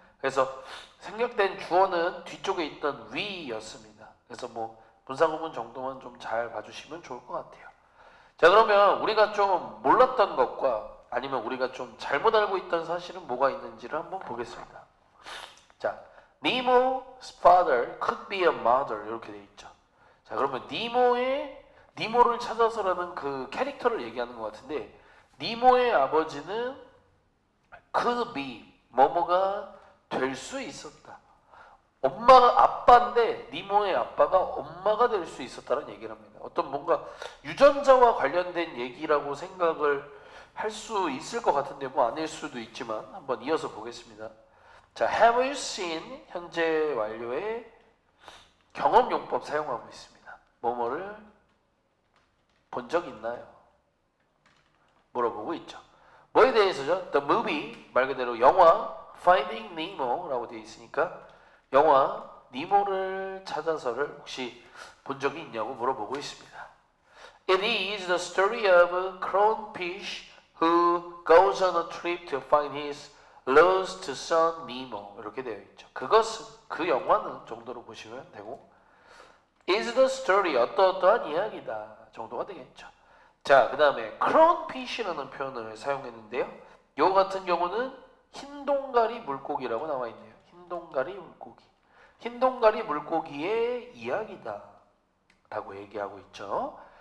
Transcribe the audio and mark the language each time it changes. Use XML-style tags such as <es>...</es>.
<ko>그래서 생략된 주어는 뒤쪽에 있던 we였습니다. 그래서 분사구문 정도만 좀 잘 봐주시면 좋을 것 같아요. 자, 그러면 우리가 좀 몰랐던 것과 아니면 우리가 좀 잘못 알고 있던 사실은 뭐가 있는지를 한번 보겠습니다. 자,</ko> <en>Nemo's father could be a mother</en> <ko>이렇게 돼 있죠. 자, 그러면 니모를 찾아서라는 그 캐릭터를 얘기하는 것 같은데 니모의 아버지는</ko> <en>could be</en> <ko>뭐뭐가 될 수 있었다. 엄마가 아빠인데 니모의 아빠가 엄마가 될 수 있었다는 얘기를 합니다. 어떤 뭔가 유전자와 관련된 얘기라고 생각을 할 수 있을 것 같은데 아닐 수도 있지만 한번 이어서 보겠습니다. 자,</ko> <en>have you seen</en> <ko>현재 완료의 경험용법 사용하고 있습니다. 뭐뭐를 본 적 있나요? 물어보고 있죠. 뭐에 대해서죠?</ko> <en>The movie</en> <ko>말 그대로 영화 Finding Nemo라고 되어 있으니까 영화 니모를 찾아서를 혹시 본 적이 있냐고 물어보고 있습니다.</ko> <en>It is the story of a clownfish who goes on a trip to find his lost son Nemo</en> <ko>이렇게 되어 있죠. 그 영화는 정도로 보시면 되고</ko> <en>is the story</en> <ko>어떠한 이야기다 정도가 되겠죠. 자, 그 다음에 clownfish라는 표현을 사용했는데요. 요 같은 경우는 흰동가리 물고기라고 나와 있네요. 흰동가리 물고기. 흰동가리 물고기의 이야기다 라고 얘기하고 있죠.</ko>